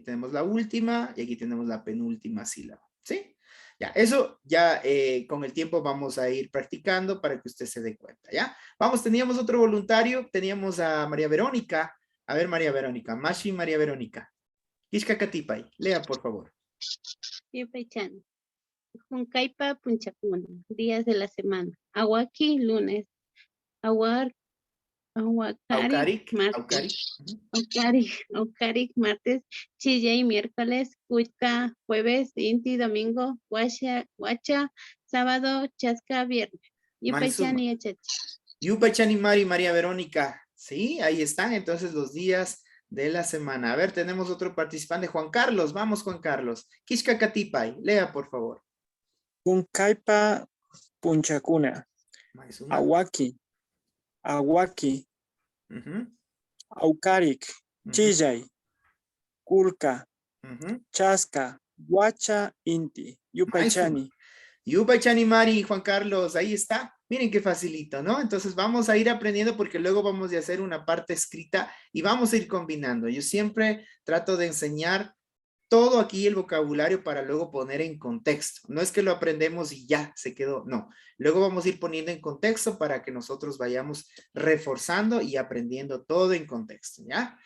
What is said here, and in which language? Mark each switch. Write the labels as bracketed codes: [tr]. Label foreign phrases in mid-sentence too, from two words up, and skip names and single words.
[es] Tenemos la última y aquí tenemos la penúltima sílaba. ¿Sí? Ya, eso ya con el tiempo vamos a ir practicando para que usted se dé cuenta, ¿ya? Vamos, teníamos otro voluntario, teníamos a María Verónica. A ver, María Verónica, Mashi María Verónica. Ishkakatipay, lea por favor. [qu] Yupaychani. Juncaipa punchacuna, [es] días de la semana. [qu] Aguaki, lunes. Aguacarik, Aucaric, [es] martes. [qu] Aucaric. [es] Aucaric, martes. Chillay, miércoles. Cuitca, jueves. Inti, domingo. Guacha, sábado. [qu] Chasca, viernes. Yupaychani, achachi. Yupaychani Mari, María Verónica. [es] Sí, ahí están entonces los días de la semana. A ver, tenemos otro participante, Juan Carlos. Vamos, Juan Carlos. Kishkakatipay, lea por favor. [qu] Huncaipa punchacuna. Aguaki. Aucaric. Chillay. Kulka. Chasca. Guacha, inti. Yupaychani. Yupaychani Mari, [es] Juan Carlos, ahí está. Miren qué facilito, ¿no? Entonces vamos a ir aprendiendo porque luego vamos a hacer una parte escrita y vamos a ir combinando. Yo siempre trato de enseñar todo aquí el vocabulario para luego poner en contexto. No es que lo aprendemos y ya se quedó, no. Luego vamos a ir poniendo en contexto para que nosotros vayamos reforzando y aprendiendo todo en contexto, ¿ya?